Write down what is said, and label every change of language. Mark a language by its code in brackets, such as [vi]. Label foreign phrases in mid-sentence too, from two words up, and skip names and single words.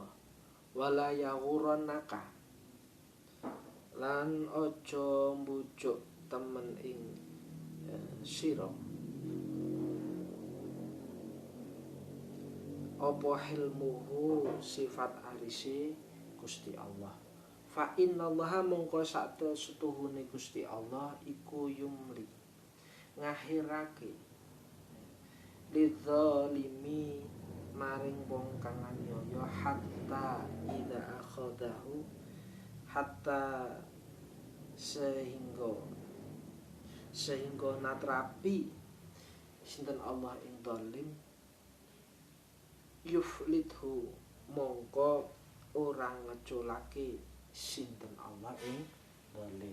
[ar] ولا يغرنك, [jv] lan aja mbujuk temen ing sira apa hilmuhu, sifat arisi Gusti Allah. [ar] فإن الله, [jv] mongko setuhune Gusti Allah iku yumli, ngakhirake lidzalimi maring wong kang aniaya, [ar] حتى إذا أخذه, [jv] hatta sehingga natrapi sinten Allah ing zalim, yuflithu, mongko ora ngeculake sinten Allah ing zalim.